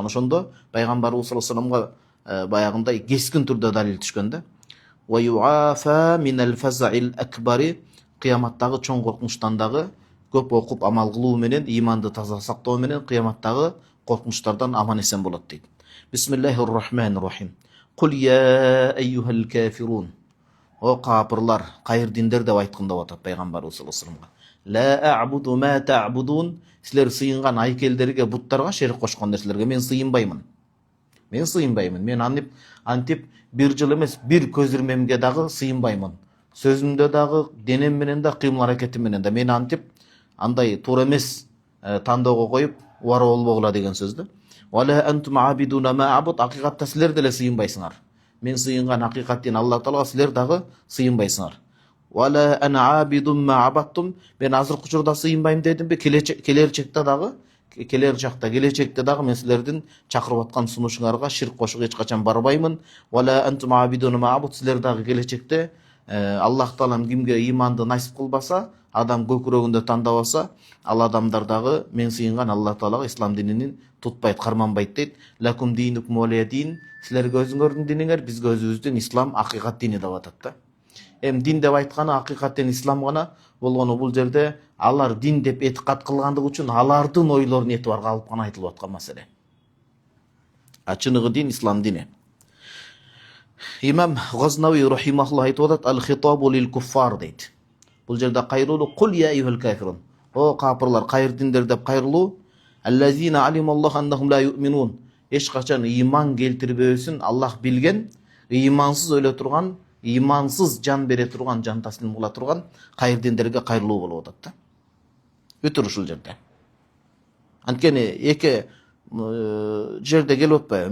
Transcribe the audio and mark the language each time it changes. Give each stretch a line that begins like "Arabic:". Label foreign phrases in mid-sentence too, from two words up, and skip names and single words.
Kyrgyz: Ошондо пайгамбарыбыз
Arabic: صلى الله عليه وسلم
Kyrgyz: баягындай кескин түрдө далил түшкөн да.
Arabic: ويعافى من الفزع الأكبر,
Kyrgyz: кыяматтагы чоң коркунучтан дагы көп окуп амал кылуу менен, иманды таза сактоо менен кыяматтагы коркунучтардан аман эсен болот дейт.
Arabic: بسم الله الرحمن الرحيم. قل يا أيها الكافرون.
Kyrgyz: О капырлар, кайыр диндер деп айткан деп атат пайгамбарыбыз
Arabic: صلى الله عليه وسلم. لا أعبد ما تعبدون.
Kyrgyz: Силер сыйынган айкелдерге, буттарга, шерик кошкон нерселерге мен сыйынбаймын. Мен антип бир жыл эмес, бир көз ирмемге дагы сыйынбаймын. Сөзүмдө дагы, денем менен да, кыймыл аракетим менен да мен антип андай туура эмес тандоого коюп, убара болбогула деген сөз да.
Arabic: ولا أنتم عابدون ما أعبد.
Kyrgyz: Акыйкатта силер деле сыйынбайсыңар. Мен сыйынган акыйкат дин Аллах Таалага, силер дагы сыйынбайсыңар.
Arabic: ولا أنا عابد ما عبدتم.
Kyrgyz: Мен азыркы учурда сыйынбайм дедимби, келечекте дагы мен силердин чакырып аткан сунушуңарга ширк кошууга эч качан барбаймын.
Arabic: ولا أنتم عابدون ما أعبد.
Kyrgyz: Силер дагы келечекте Аллах Таалам кимге иманды насип кылбаса, адам көкүрөгүндө тандабаса, ал адамдар дагы мен сыйынган Аллах Таалага ислам динин тутпайт, карманбайт дейт.
Arabic: لكم دينكم ولي دين.
Kyrgyz: Силерге өзүңөрдүн диниңер, бизге өзүбүздүн ислам акыйкат дини деп атат да. Дин деп айтканы акыйкаттен ислам гана болгону, бул жерде алар дин деп этикат кылгандыгы үчүн алардын ойлорун этибарга алып гана айтылып аткан маселе. Чыныгы дин ислам дини. Имам Газнауи рахимахуллах айтып атат:
Arabic: "الخطاب للكفار"
Kyrgyz: дейт. Бул жерде кайрылуу
Arabic: "قل يا أيها الكافرون".
Kyrgyz: О капырлар, кайыр диндер деп кайрылуу.
Arabic: "الذين علم الله أنهم لا يؤمنون".
Kyrgyz: Эч качан ыйман келтирбөөсүн Аллах билген, ыймансыз өлө турган имансыз жан бере турган, жан таслим кыла турган кайырдендерге кайрылуу болуп атат да. Өтүр ушул жерде. Анткени эки жерде келип атпайбы?